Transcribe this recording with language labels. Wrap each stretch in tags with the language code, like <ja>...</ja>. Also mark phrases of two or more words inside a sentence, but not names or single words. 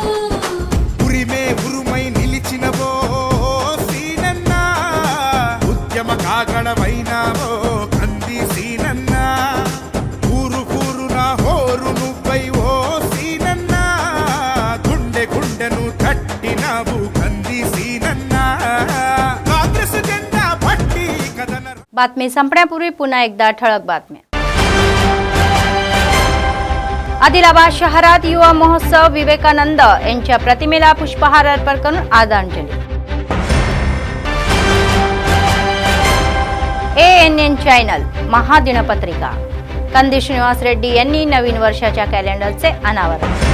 <te>ఉరిమే ఉరుమై నిలిచినవో సీనన్న, ఉద్యమ కాగడమైనావో కంది సీనన్న, ఊరు ఊరున హోరు నువ్వై ఓ సీనన్న, గుండె గుండెను తట్టినావు కంది సీనన్న, కాంగ్రెస్ జెండా పట్టి కథన।</te> <mr>बातमी संपण्यापूर्वी पुन्हा एकदा ठळक बातम्या। आदिलाबाद शहरात युवा महोत्सव, विवेकानंद यांच्या प्रतिमेला पुष्पहार अर्पण करून आदरांजली. ANN चॅनल महादिनपत्रिका, कंदी श्रीनिवास रेड्डी यांनी नवीन वर्षाच्या कॅलेंडरचे अनावरण.</mr>